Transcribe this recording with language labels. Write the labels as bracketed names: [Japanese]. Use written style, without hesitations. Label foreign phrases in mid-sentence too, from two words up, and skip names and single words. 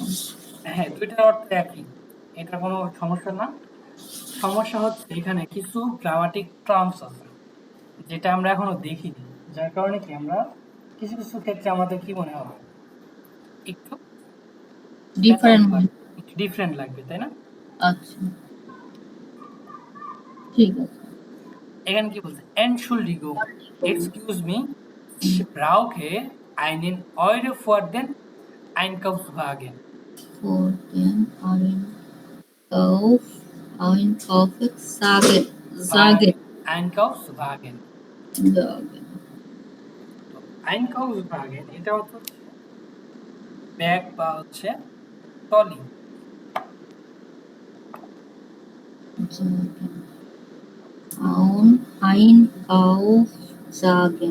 [Bangla] হ্যাঁ দুইটার অর্থ একই এটা কোনো সমস্যা না সমস্যা হচ্ছে এখানে কিছু [English] grammatic terms [Bangla] আছে যেটা আমরা এখনো দেখিনি যার কারণে কি আমরা কিছু কিছু ক্ষেত্রে আমাদের কি মনে হবে একটু ডিফারেন্ট একটু ডিফারেন্ট লাগবে তাই না আচ্ছা ঠিক আছে এখানে কি বলছে [German] Entschuldigung [English] excuse me [German] ich brauche einen Euro für den Einkaufswagen for den Einkauf sagen [Bangla] Einkaufswagen Einkaufswagen এটা হচ্ছে ব্যাগ বা হচ্ছে ট্রলি [German] Einkauf sagen